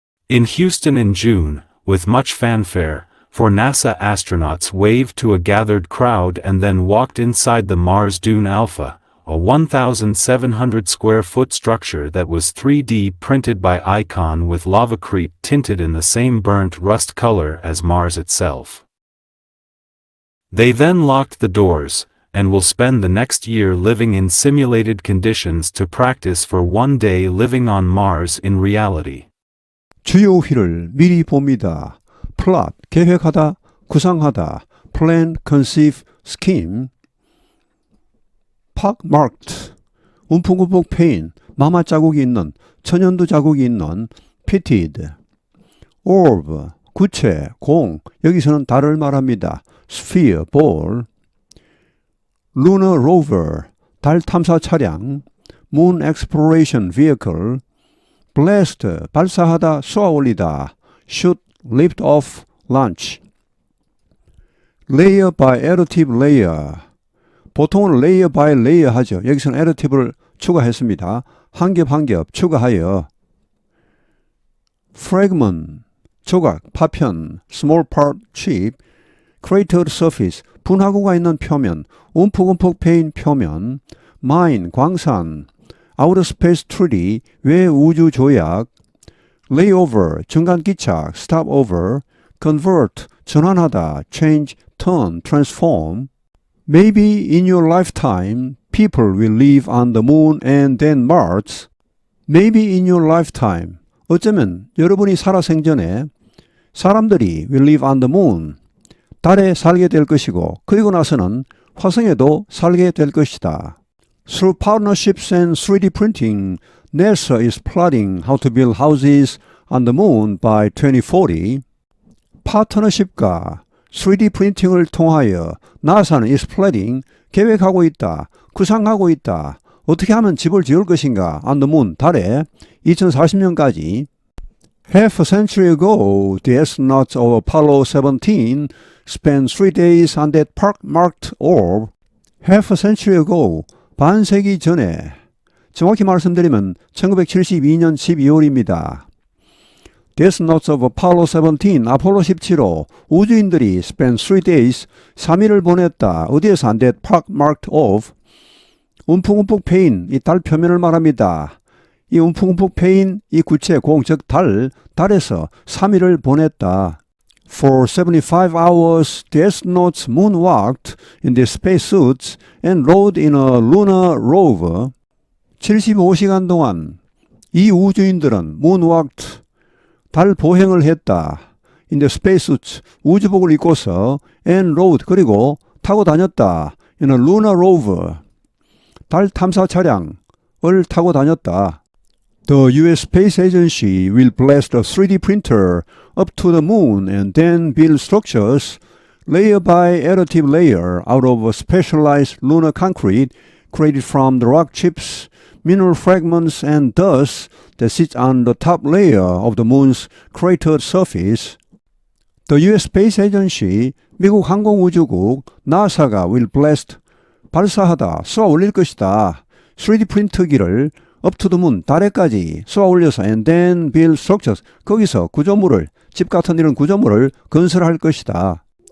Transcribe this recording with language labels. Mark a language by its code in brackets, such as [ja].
[en] In Houston in June, with much fanfare, 4 NASA astronauts waved to a gathered crowd and then walked inside the Mars Dune Alpha, a 1,700 square foot structure that was 3D printed by Icon with lavacrete tinted in the same burnt rust color as Mars itself. They then locked the doors, and will spend the next year living in simulated conditions to practice for one day living on Mars in reality. [ko] 주요 휘를 미리 봅니다. [en] plot, [ko] 계획하다, 구상하다, [en] plan, conceive, scheme pockmarked, [ko] 움푹움푹 패인, 마마 자국이 있는, 천연두 자국이 있는 [en] pitted, orb, [ko] 구체, 공, 여기서는 달을 말합니다. [en] sphere, ball, lunar rover, [ko] 달 탐사 차량, [en] moon exploration vehicle, blast, [ko] 발사하다, 쏘아 올리다, [en] shoot, lift off, launch, layer by additive layer, [ko] 보통은 [en] layer by layer [ko] 하죠. 여기서는 [en] additive [ko] 를 추가했습니다. 한 겹 한 겹 추가하여 [en] fragment, [ko] 조각, 파편, [en] small part, chip, cratered surface, [ko] 분화구가 있는 표면, 움푹움푹 패인 표면, [en] mine, [ko] 광산, [en] outer space treaty, [ko] 외 우주 조약, [en] layover, [ko] 중간 기착, [en] stopover, convert, [ko] 전환하다, [en] change, turn, transform. Maybe in your lifetime, people will live on the moon and then Mars. Maybe in your lifetime, [ko] 어쩌면 여러분이 살아 생전에 사람들이 [en] will live on the moon, [ko] 달에 살게 될 것이고 그리고 나서는 화성에도 살게 될 것이다. [en] Through partnerships and 3D printing, NASA is plotting how to build houses on the moon by 2040. [ko] 파트너십과 3D 프린팅을 통하여 나사는 [en] is planning, [ko] 계획하고 있다, 구상하고 있다, 어떻게 하면 집을 지을 것인가 [en] on the moon, [ko] 달에 2040년까지. [en] Half a century ago, the astronauts of Apollo 17 spent 3 days on that pockmarked orb. Half a century ago, [ko] 반세기 전에, 정확히 말씀드리면 1972년 12월입니다. [en] The astronauts of Apollo 17, [ko] 아폴로 17호 우주인들이 [en] spent 3 days, [ko] 3일을 보냈다. 어디에서 [en] on that pockmarked orb, [ko] 움푹움푹 패인 이 달 표면을 말합니다. 이 움푹움푹 패인 이 구체 공, 즉 달에서 3일을 보냈다. [en] For 75 hours, the astronauts moonwalked in their spacesuits and rode in a lunar rover. [ko] 75시간 동안 이 우주인들은 [en] moonwalked, [ko] 달 보행을 했다. [en] in the spacesuits, [ko] 우주복을 입고서 [en] and rode, [ko] 그리고 타고 다녔다. [en] in a lunar rover, [ko] 달 탐사 차량을 타고 다녔다. [en] The U.S. Space Agency will blast a 3D printer up to the moon and then build structures layer by additive layer out of specialized lunar concrete created from the rock chips, mineral fragments, and dust that sits on the top layer of the moon's cratered surface. The U.S. Space Agency, [ko] 미국 항공우주국 나사가 [en] will blast, [ko] 발사하다, 쏘아 올릴 것이다. 3D 프린터기를 [en] up to the moon, [ko] 달에까지 쏘아 올려서 [en] and then build structures, [ko] 거기서 구조물을, 집 같은 이런 구조물을 건설할 것이다.